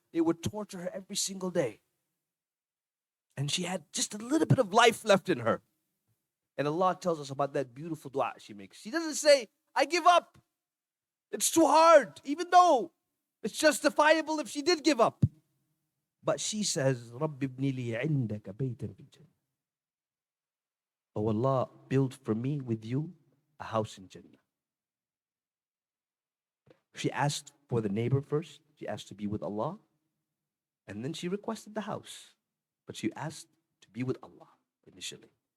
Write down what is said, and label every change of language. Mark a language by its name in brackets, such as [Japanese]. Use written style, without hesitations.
[English] They would torture her every single day. And she had just a little bit of life left in her. And Allah tells us about that beautiful dua she makes. She doesn't say, I give up. It's too hard, even though it's justifiable if she did give up. But she says, [Arabic] رَبِّ ابْنِ لِي عِنْدَكَ بَيْتًا فِي الْجَنَّةِ. [English] Oh Allah, build for me with you a house in Jannah. She asked for the neighbor first. She asked to be with Allah. And then she requested the house. But she asked to be with Allah initially.